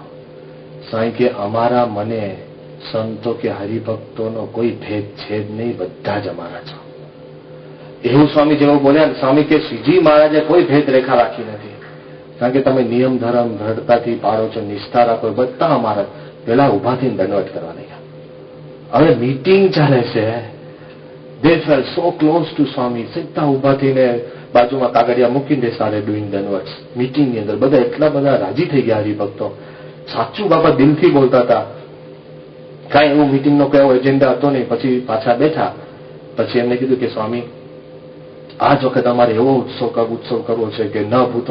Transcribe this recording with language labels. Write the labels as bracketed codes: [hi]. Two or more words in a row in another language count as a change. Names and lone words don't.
[gu] સાંઈ કે અમારા મને સંતો કે હરિભક્તોનો કોઈ ભેદ છે જ નહીં, બધા જ અમારા છો. એવું સ્વામી જેવું બોલ્યા. સ્વામી કે શ્રીજી મહારાજે કોઈ ભેદ રેખા રાખી નથી. કારણ કે તમે નિયમ ધર્મ દ્રઢતાથી પાડો છો, નિષ્ઠા રાખો, બધા અમારા. પેલા ઉભા થઈને દંડવત કરવા નહીં. હવે મીટિંગ ચાલે છે. [en] They felt so close to સ્વામી. [gu] સીધા ઉભા થઈને બાજુમાં કાગળિયા મૂકીને [en] they started doing દંડવત. [gu] મીટિંગની અંદર બધા એટલા બધા રાજી થઈ ગયા હરિભક્તો. સાચું બાપા દિલથી બોલતા હતા. કાંઈ એવું મીટિંગનો કયો એજન્ડા હતો નહીં. પછી પાછા બેઠા. પછી એમને કીધું કે સ્વામી આ જ વખત અમારે એવો ઉત્સવ કરવો છે કે ન ભૂતો.